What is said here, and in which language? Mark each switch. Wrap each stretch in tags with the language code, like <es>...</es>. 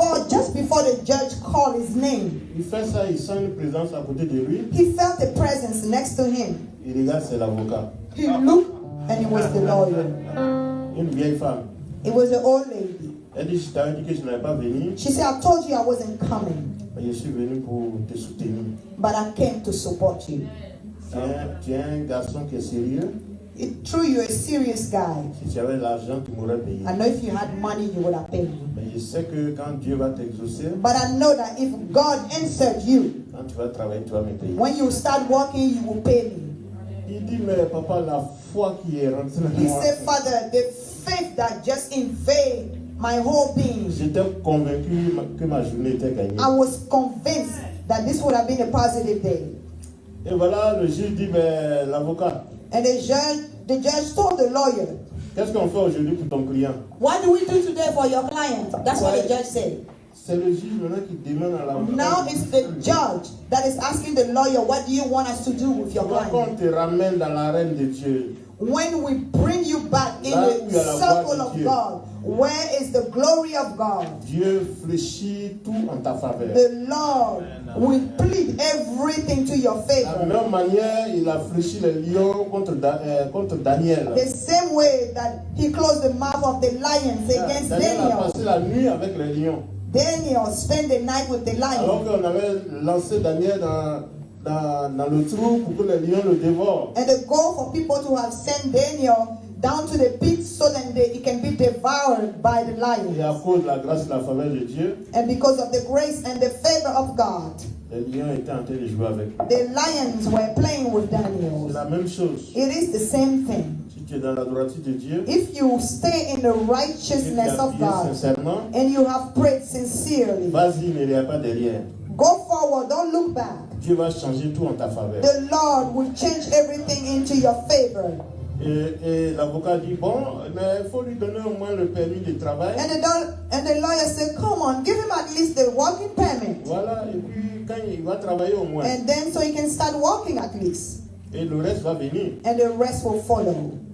<en>Just before the judge called his name,</en> <fr>il fait ça, il sent une présence à côté de lui.</fr> <en>he felt a presence next to him.</en> <fr>Il regarde, c'est l'avocat.</fr> <en>He looked, and it was the lawyer.</en> <fr>Une vieille femme.</fr> <en>It was the old lady.</en> <fr>Elle dit, je t'avais dit que je n'allais pas venir,</fr> <en>She said, I told you I wasn't coming,</en> <fr>mais je suis venu pour te soutenir.</fr> <en>but I came to support you.</en> <fr>Tu es un garçon qui est sérieux.</fr> <en>It's true, you're a serious guy.</en> <fr>Si tu avais l'argent, tu m'aurais payé.</fr> <en>I know if you had money, you would have paid me.</en> <fr>Mais je sais que quand Dieu va t'exaucer,</fr> <en>But I know that if God answered you,</en> <fr>quand tu vas travailler, tu vas me payer.</fr> <en>when you start working, you will pay me.</en> <fr>Il dit, mais papa, la foi qui est rentrée dans</fr> <en>He</en> <fr>moi,</fr> <en>said, Father, the faith that just invaded my whole being,</en> <fr>j'étais convaincu que ma journée était gagnée.</fr> <en>I was convinced that this would have been a positive day.</en> <fr>Et voilà, le juge dit, mais l'avocat,</fr> <en>And the judge told the lawyer,</en> <fr>qu'est-ce qu'on fait aujourd'hui pour ton client? what do we do today for your client?</fr> <en>That's what the judge said.</en> <fr>C'est le juge maintenant qui demande à l'avocat.</fr> <en>Now it's the judge that is asking the lawyer, what do you want us to do with your</en> <fr>Quand</fr> <en>client?</en> <fr>on te ramène dans l'arène de Dieu,</fr> <en>When we bring you back in</en> <fr>Là où</fr> <en>the</en> <fr>il y a la</fr> <en>circle</en> <fr>gloire de</fr> <en>of</en> <fr>Dieu.</fr> <en>God, where is the glory of God?</en> <fr>Dieu fléchit tout en ta faveur.</fr> <en>The Lord will plead everything to your</en> <fr>De la</fr> <en>favor.</en> <fr>même manière, il a fléchi les lions contre Daniel.</fr> <en>The same way that he closed the mouth of the lions against</en> <fr>Daniel a</fr> <en>Daniel.</en> <fr>passé la nuit avec les lions.</fr> <en>Daniel spent the night with the</en> <fr>Alors qu'on avait lancé Daniel dans le trou pour que les lions le dévorent.</fr> <en>And the goal for people to have sent Daniel down to the pit so that it can be devoured by the</en> <fr>Et à</fr> <en>lions.</en> <fr>cause de la grâce et de la faveur de Dieu,</fr> <en>And because of the grace and the favor of God,</en> <fr>les lions étaient en train de jouer avec lui.</fr> <en>the lions were playing with</en> <fr>C'est</fr> <en>Daniel.</en> <fr>la même chose.</fr> <en>It is the same thing.</en> <fr>Si tu es dans la droiture de Dieu,</fr> <en>If you stay in the</en> <fr>et que tu</fr> <en>righteousness</en> <fr>as</fr> <en>of</en> <fr>prié</fr> <en>God</en> <fr>sincèrement,</fr> <en>and you have prayed sincerely,</en> <fr>vas-y, ne regarde pas derrière.</fr> <en>go forward, don't look back.</en> <fr>Dieu va changer tout en ta faveur.</fr> <en>The Lord will change everything into your favor.</en> <fr>Et l'avocat dit, bon, mais il faut lui donner au moins le permis de travail.</fr> <en>And the lawyer said, come on, give him at least the working permit.</en> <fr>Voilà, et puis quand il va travailler au moins,</fr> <en>And then so he can start working at least.</en> <fr>et le reste va venir.</fr> <en>And the rest will follow.</en>